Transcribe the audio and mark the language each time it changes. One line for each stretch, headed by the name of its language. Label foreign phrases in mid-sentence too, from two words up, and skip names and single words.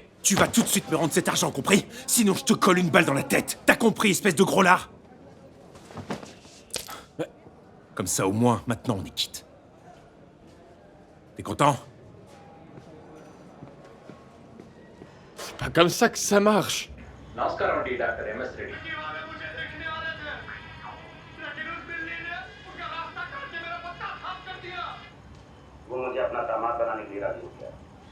French: Tu vas tout de suite me rendre cet argent, compris? Sinon je te colle une balle dans la tête. T'as compris, espèce de gros lard? Comme ça, au moins, maintenant on est quitte. T'es content? C'est pas comme ça que ça marche.
Hindi: नमस्कार डॉक्टर MS रेड्डी वो मुझे अपना दामाद बनाने के लिए राजी हो गया